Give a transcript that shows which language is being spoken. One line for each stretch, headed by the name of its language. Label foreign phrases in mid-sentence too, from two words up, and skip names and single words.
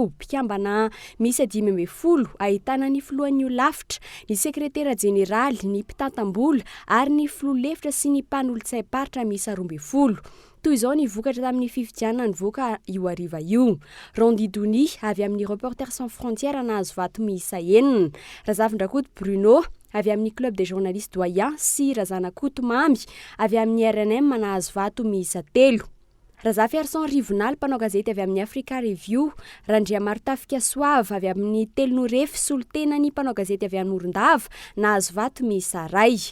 Malagasy: Mpikambana miisa 5 ahitana ny filohan'io lafitra, ny sekretera jeneraly, ny mpitantam-bola ary ny filoha lefitra sy ny mpanolotsay-paritra miisa 12. Toy izao ny vokatra tamin'ny fifidianana nivoaka io ariva io. Randidoni avy amin'ny Reporters sans frontières nahazo vato miisa 9. Razafindrakoto Bruno avy amin'ny Club des journalistes doyen sy Razana Kotomamy avy amin'ny RNM nahazo vato miisa 3. Razafy Arson Rivonal mpanao gazety avy amin'ny Africa Review, Randriamaro Tafika Soave avy amin'ny Telonorefy solitena ny mpanao gazety avy amin'ny Orindava nahazo vato miisa 2.